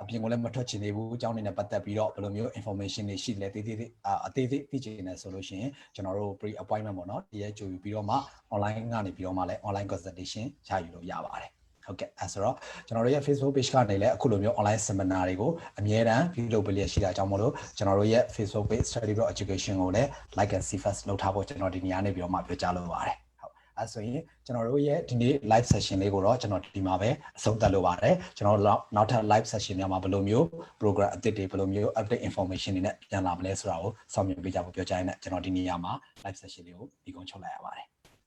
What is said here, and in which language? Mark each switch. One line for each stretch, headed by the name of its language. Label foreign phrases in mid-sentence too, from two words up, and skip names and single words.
Burmese: ပြင်ကိုလည်းမထွက်ချင်သေးဘူးအကြောင်းတွေနဲ့ပတ်သက်ပြီးတော့ဘယ်လိုမျိုး information တွေရှိလဲအသေးသေးသိချင်တယ်ဆိုလို့ရှိရင်ကျွန်တော်တို့
English: pre appointment
Burmese: ပေါ့နော်တရက်ကြိုပြီး တော့မှ online ကနေပြီးတော့မှလည်း
English: online consultation
Burmese: ရယူလို့ရပါတယ်။ဟုတ်ကဲ့အဲဆိုတော့ကျွန်တော်တို့ရဲ့
English: Facebook page
Burmese: ကနေလည်းအခုလိုမျိုး online seminar တွေကိုအမြဲတမ်းပြုလုပ်ပေးလျက်ရှိတာကြောင့်မလို့ကျွန်တော်တို့ရဲ့ Facebook page Study Block Education ကိုလည်း
English: like and see first
Burmese: လုပ်ထားဖို့ကျွန်တော်ဒီနေရာနေပြီးတော့မှပြောကြားလိုပါတယ်။အဲဆိုရင်ကျွန်တော်တို့ရဲ့ဒီနေ့
English: live session
Burmese: လေးကိုတော့ကျွန်တော်ဒီမှာပဲအဆုံးသတ်လိုပါတယ်ကျွန်တော်နောက်ထပ်
English: live session
Burmese: များမှာဘယ်လိုမျိုး program အသစ်တွေဘယ်လိုမျိုး
English: update information
Burmese: တွေနဲ့ပြန်လာမလဲဆိုတာကိုစောင့်မျှော်ပေးကြဖို့ပြောကြားရင်းနဲ့ကျွန်တော်ဒီနေ့မှာ
English: live session
Burmese: လေးကိုဒီကုန်းချုပ်လိုက်ရပါတယ်